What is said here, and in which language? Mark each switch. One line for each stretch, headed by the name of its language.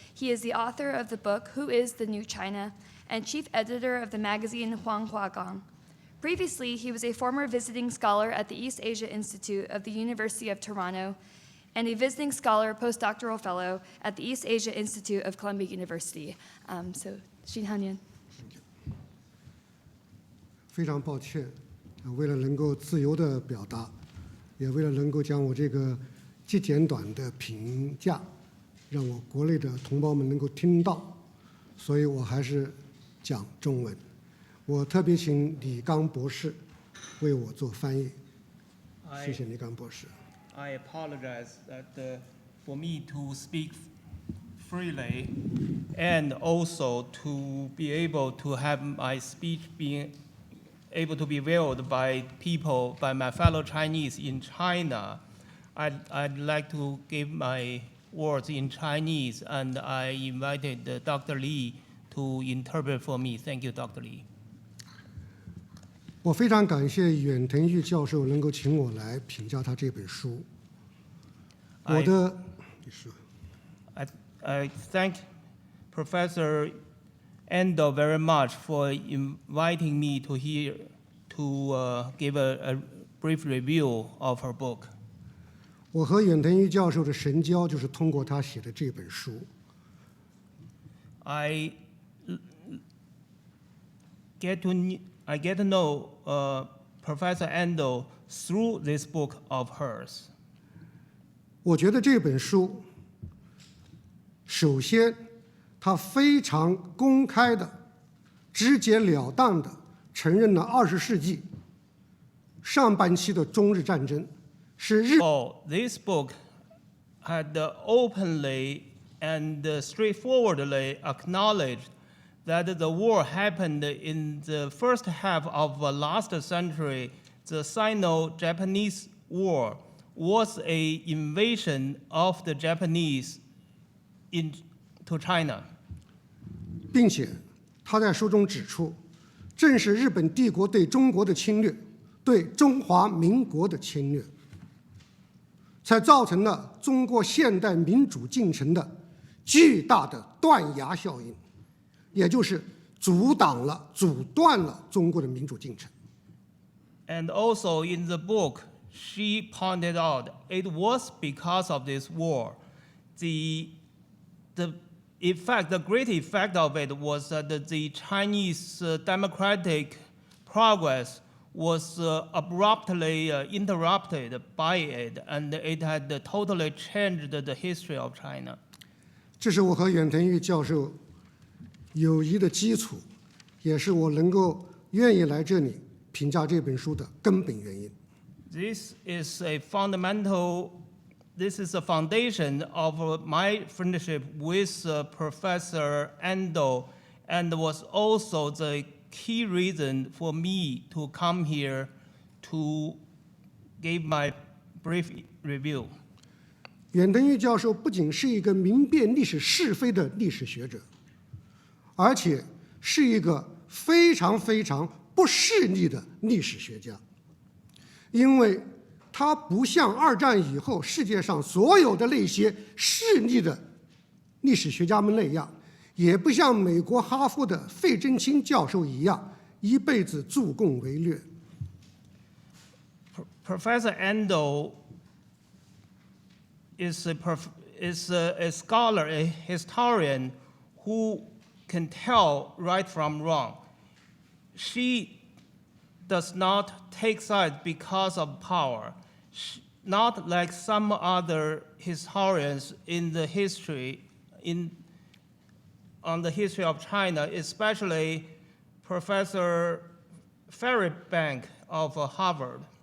English: He is the author of the book, Who is the New China, and chief editor of the magazine Huanghua Gang. Previously, he was a former visiting scholar at the East Asia Institute of the University of Toronto and a visiting scholar postdoctoral fellow at the East Asia Institute of Columbia University. So, Xin Haonian.
Chinese: 非常抱歉，为了能够自由地表达，也为了能够将我这个极简短的评价，让我国内的同胞们能够听到，所以我还是讲中文。我特别请李刚博士为我做翻译，谢谢李刚博士。
English: I apologize that for me to speak freely and also to be able to have my speech being able to be viewed by people, by my fellow Chinese in China. I'd like to give my words in Chinese, and I invited Dr. Li to interpret for me. Thank you, Dr. Li.
Chinese: 我非常感谢远藤裕教授能够请我来评价他这本书。我的，你说。
English: I thank Professor Endo very much for inviting me to here to give a brief review of her book.
Chinese: 我和远藤裕教授的神交就是通过他写的这本书。
English: I get to know Professor Endo through this book of hers.
Chinese: 我觉得这本书，首先，它非常公开的、直截了当的承认了20世纪上半期的中日战争是日。
English: This book had openly and straightforwardly acknowledged that the war happened in the first half of last century. The Sino-Japanese War was an invasion of the Japanese into China.
Chinese: 并且他在书中指出，正是日本帝国对中国的侵略，对中华民国的侵略，才造成了中国现代民主进程的巨大的断崖效应，也就是阻断了中国的民主进程。
English: And also in the book, she pointed out it was because of this war. The great effect of it was that the Chinese democratic progress was abruptly interrupted by it, and it had totally changed the history of China.
Chinese: 这是我和远藤裕教授友谊的基础，也是我能够愿意来这里评价这本书的根本原因。
English: This is a foundation of my friendship with Professor Ando, and was also the key reason for me to come here to give my brief review.
Chinese: 远藤裕教授不仅是一个明辨历史是非的历史学者，而且是一个非常非常不势利的历史学家，因为他不像二战以后世界上所有的那些势利的历史学家们那样，也不像美国哈佛的费正清教授一样一辈子助共为虐。
English: Professor Ando is a scholar, a historian who can tell right from wrong. She does not take sides because of power, not like some other historians in the history, on the history of China, especially Professor Fairbank of Harvard.